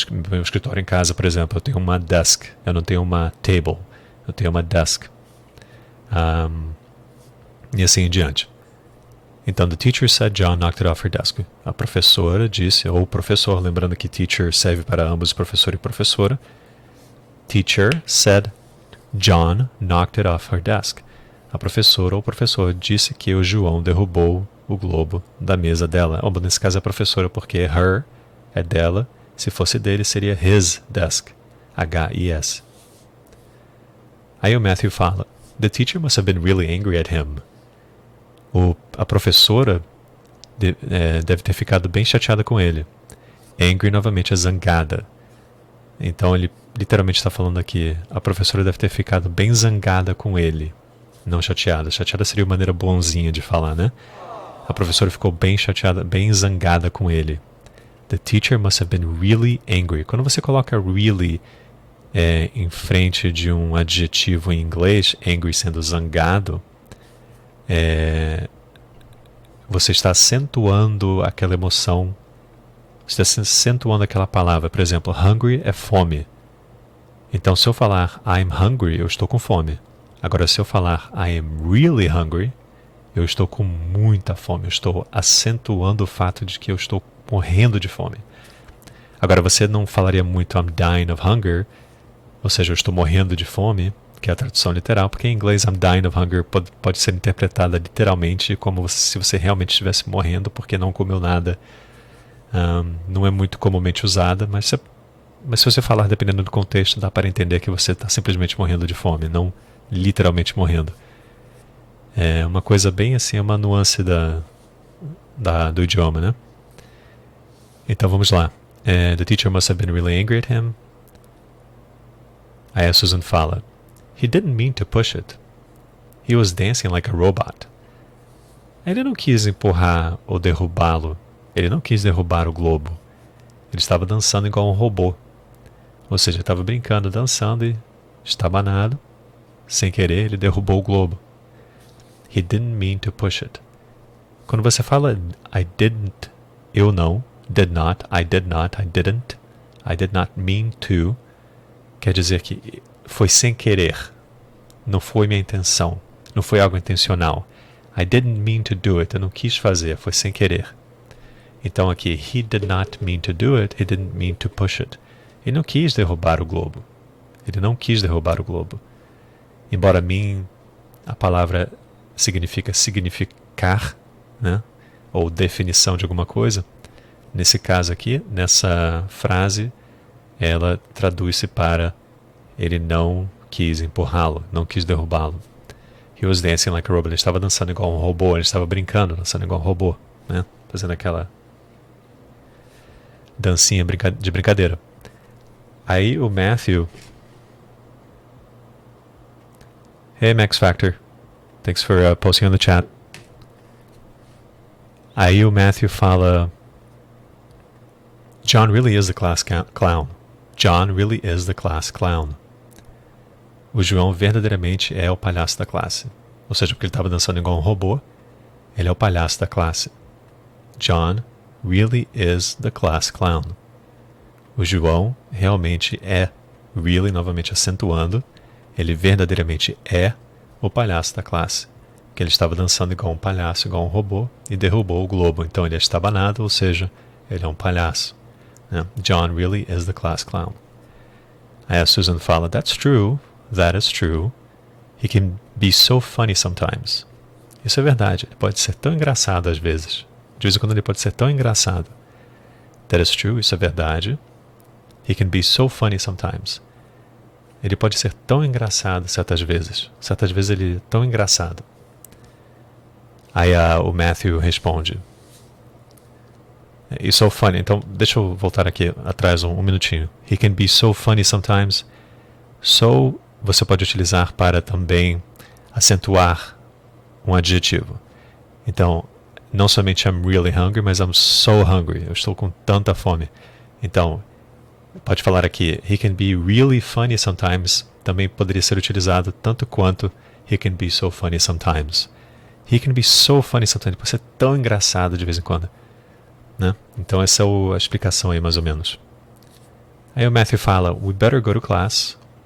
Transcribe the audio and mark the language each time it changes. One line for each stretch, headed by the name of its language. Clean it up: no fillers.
Portuguese: Meu escritório em casa, por exemplo, eu tenho uma desk, eu não tenho uma table, eu tenho uma desk. E assim em diante. Então,
English: the teacher said John knocked it off her desk.
Portuguese: A professora disse, ou o professor, lembrando que teacher serve para ambos, professor e professora.
English: Teacher said John knocked it off her desk.
Portuguese: A professora ou o professor disse que o João derrubou o globo da mesa dela. Ou, nesse caso é a professora, porque her é dela. Se fosse dele, seria
English: his desk.
Portuguese: H-I-S. Aí o Matthew fala,
English: the teacher must have been really angry at him.
Portuguese: A professora deve ter ficado bem chateada com ele. Angry novamente é zangada. Então ele literalmente está falando aqui, a professora deve ter ficado bem zangada com ele. Não chateada. Chateada seria uma maneira bonzinha de falar, né? A professora ficou bem chateada, bem zangada com ele.
English: The teacher must have been really angry.
Portuguese: Quando você coloca really em frente de um adjetivo em inglês, angry sendo zangado, você está acentuando aquela emoção, você está acentuando aquela palavra. Por exemplo, hungry é fome. Então, se eu falar
English: I'm hungry,
Portuguese: eu estou com fome. Agora, se eu falar
English: I am really hungry,
Portuguese: eu estou com muita fome. Eu estou acentuando o fato de que eu estou morrendo de fome. Agora, você não falaria muito
English: I'm dying of hunger,
Portuguese: ou seja, eu estou morrendo de fome, que é a tradução literal, porque em inglês I'm dying of hunger pode ser interpretada literalmente como se você realmente estivesse morrendo porque não comeu nada. Não é muito comumente usada, mas se você falar dependendo do contexto, dá para entender que você está simplesmente morrendo de fome, não literalmente morrendo. É uma coisa bem assim, uma nuance do idioma, né? Então vamos lá.
English: The teacher must have been really angry at him.
Portuguese: Aí a Susan fala,
English: he didn't mean to push it. He was dancing like a robot.
Portuguese: Ele não quis empurrar ou derrubá-lo. Ele não quis derrubar o globo. Ele estava dançando igual um robô. Ou seja, estava brincando, dançando e estabanado. Sem querer, ele derrubou o globo.
English: He didn't mean to push it.
Portuguese: Quando você fala
English: I didn't,
Portuguese: eu não,
English: did not,
Portuguese: I didn't,
English: I did not mean to,
Portuguese: quer dizer que foi sem querer. Não foi minha intenção. Não foi algo intencional.
English: I didn't mean to do it.
Portuguese: Eu não quis fazer. Foi sem querer. Então aqui,
English: he did not mean to do it. He didn't mean to push it.
Portuguese: Ele não quis derrubar o globo. Ele não quis derrubar o globo. Embora mean, a palavra significa significar, né? Ou definição de alguma coisa. Nesse caso aqui, nessa frase, ela traduz-se para ele não quis empurrá-lo, não quis derrubá-lo.
English: He was dancing like a robot.
Portuguese: Ele estava dançando igual um robô, ele estava brincando, dançando igual um robô, né? Fazendo aquela dancinha de brincadeira. Aí o Matthew...
English: Hey Max Factor, thanks for posting on the chat.
Portuguese: Aí o Matthew fala...
English: John really is the class clown. John really is the class clown.
Portuguese: O João verdadeiramente é o palhaço da classe. Ou seja, porque ele estava dançando igual um robô, ele é o palhaço da classe.
English: John really is the class clown.
Portuguese: O João realmente é, really, novamente acentuando, ele verdadeiramente é o palhaço da classe. que ele estava dançando igual um palhaço, igual um robô, e derrubou o globo. Então ele é estabanado, ou seja, ele é um palhaço. Né?
English: John really is the class clown.
Portuguese: Aí a Susan fala,
English: That's true, that is true. He can be so funny sometimes.
Portuguese: Isso é verdade, ele pode ser tão engraçado às vezes. De vez em quando ele pode ser tão engraçado.
English: That is true,
Portuguese: isso é verdade.
English: He can be so funny sometimes.
Portuguese: Ele pode ser tão engraçado certas vezes. Certas vezes ele é tão engraçado. Aí o Matthew responde.
English: It's so funny.
Portuguese: Então, deixa eu voltar aqui atrás um minutinho.
English: He can be so funny sometimes.
Portuguese: So, você pode utilizar para também acentuar um adjetivo. Então, não somente
English: I'm really hungry,
Portuguese: mas
English: I'm so hungry.
Portuguese: Eu estou com tanta fome. Então, pode falar aqui,
English: he can be really funny sometimes.
Portuguese: Também poderia ser utilizado tanto quanto
English: he can be so funny sometimes. He can be so funny sometimes.
Portuguese: Ele pode ser tão engraçado de vez em quando. Né? Então essa é a explicação aí mais ou menos. Aí o Matthew fala,
English: we better go to class.